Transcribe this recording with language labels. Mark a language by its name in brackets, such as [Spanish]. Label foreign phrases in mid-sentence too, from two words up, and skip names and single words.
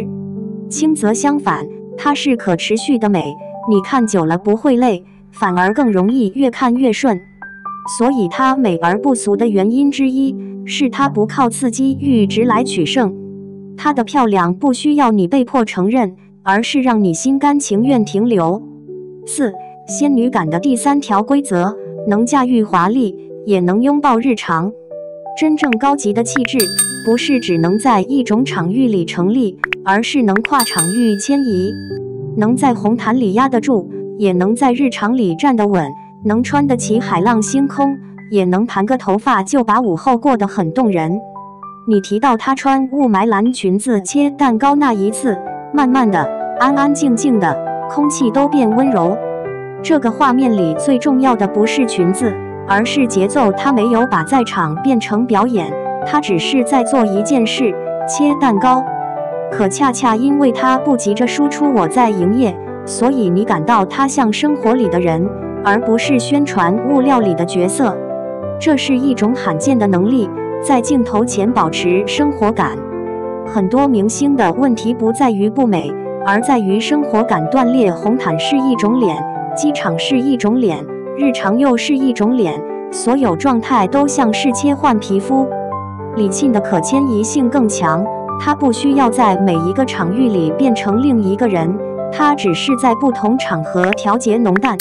[Chinese] 輕則相反，它是可持續的美，你看久了不會累，反而更容易越看越順。所以它美而不俗的原因之一，是它不靠刺激閾值來取勝。它的漂亮不需要你被迫承認，而是讓你心甘情願停留。4. 仙女感的第3 條規則，能駕馭華麗，也能擁抱日常。真正高級的氣質，不是只能在一種場域裡成立，而是能跨場域遷移，能在紅毯裡壓得住，也能在日常裡站得穩，能穿得起海浪星空，也能盤個頭髮就把午後過得很動人。你提到她穿霧霾藍裙子切蛋糕那一次，慢慢的，安安靜靜的，空氣都變溫柔。這個畫面裡最重要的不是裙子，而是節奏。她沒有把在場變成表演，她只是在做一件事，切蛋糕。可恰恰因為她不急着輸出我在營業，所以你感到她像生活裡的人，而不是宣傳物料裡的角色。這是一種罕見的能力，在鏡頭前保持生活感。很多明星的問題不在於不美，而在於生活感斷裂。紅毯是一種臉，機場是一種臉，日常又是一種臉，所有狀態都像是切換皮膚。李沁的可遷移性更強，她不需要在每一個場域裡變成另一個人，她只是在不同场合調節濃淡。